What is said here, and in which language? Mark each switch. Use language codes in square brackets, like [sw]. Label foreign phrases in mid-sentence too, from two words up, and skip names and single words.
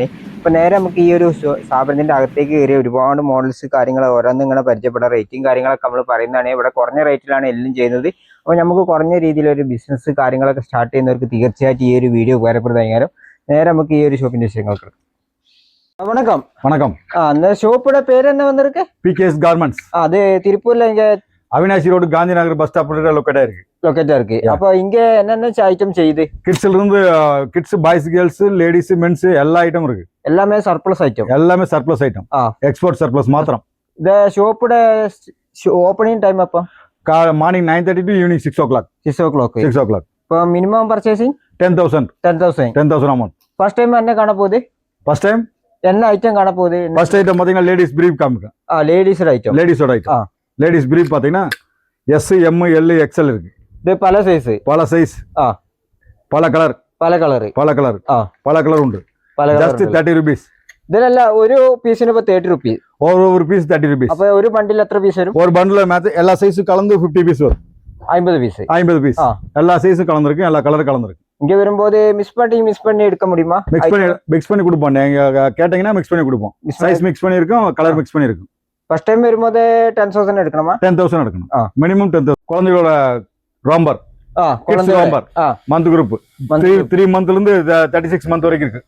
[ml] അപ്പോൾ നേരെ നമുക്ക് ഈ ഒരു സ്ഥാപനത്തിന്റെ അകത്തേക്ക് കയറി ഒരുപാട് മോഡൽസ് കാര്യങ്ങൾ ഓരോന്നും ഇങ്ങനെ പരിചയപ്പെടാം. റേറ്റും കാര്യങ്ങളൊക്കെ നമ്മൾ പറയുന്നതാണ്. ഇവിടെ കുറഞ്ഞ റേറ്റിലാണ് എല്ലാം ചെയ്യുന്നത്. അപ്പോൾ നമുക്ക് കുറഞ്ഞ രീതിയിലൊരു ബിസിനസ് കാര്യങ്ങളൊക്കെ സ്റ്റാർട്ട് ചെയ്യുന്നവർക്ക് തീർച്ചയായിട്ടും ഈ ഒരു വീഡിയോ ഉപകാരപ്രദമായാലും. നേരെ നമുക്ക് ഈ ഒരു ഷോപ്പിന്റെ വിഷയങ്ങൾക്ക്. [ta] വണക്കം. വണക്കം. ஷோப்போட பேர் என்ன வந்திருக்கு? PKS Garments. அது திருப்பூர்ல இங்க அவினாசி ரோடு காந்தி நகர் பஸ் ஸ்டாப் லொக்கேட்டா இருக்கு. அப்ப இங்க என்னென்ன ஐட்டம் செய்யுது? கிட்ஸ்ல இருந்து [en] kids, boys, girls, ladies, mens [ta] எல்லா ஐட்டம் இருக்கு. எல்லாமே [en] surplus item. [ta] எல்லாமே [en] surplus item. export surplus [ta] மாத்திரம். இந்த ஷோப்போட [en] opening time [ta] அப்ப [en] மார்னிங் 9:30 to evening 6 o'clock. 6 o'clock. [ta] இப்போ [en] minimum purchasing 10,000 amount. first time [ta] என்ன காண போகுது? [en] first time [ta] என்ன ஐட்டம் காண போகுது? ஃபர்ஸ்ட் ஐட்டம் பாத்தீங்கன்னா [en] ladies brief [ta] காமிக்க. லேடிஸோட ஐட்டம். [en] ladies brief [ta] பாத்தீங்கன்னா S, M, L, XL இருக்கு. இது பல சைஸ். பல கலர். பல கலர் உண்டு. [en] ஜஸ்ட் 30 rupees. [ml] ഇതിലല്ല ഒരു പീസിന് 30 rupees. ഒരു പീസ് 30 rupees. അപ്പൊ ഒരു ബണ്ടിൽ എത്ര പീസ് വരും? ഒരു ബണ്ടിൽ എല്ലാ സൈസും കലർന്ന് 50 പീസ് വരും. 50 പീസ്. എല്ലാ സൈസും കലർന്നിருக்கு, എല്ലാ കളർ கலந்துருக்கு. [ta] இங்க வரும்போது மிக்ஸ் பண்ணி எடுக்க முடியுமா? மிக்ஸ் பண்ணி கொடுப்போம். நீங்க கேட்டீங்கன்னா மிக்ஸ் பண்ணி கொடுப்போம். [en] size mix [ta] பண்ணி இருக்கும், [en] color mix [ta] பண்ணி இருக்கும். ஃபர்ஸ்ட் டைம் வரும்போது 10,000 எடுக்கணுமா? 10,000 எடுக்கணும். மினிமம் 10,000. குழந்தைகளோட ரோம்பர், [en] kids romper, month group [ta] 3 மந்த்ல இருந்து 36 மந்த் வரைக்கும் இருக்கு.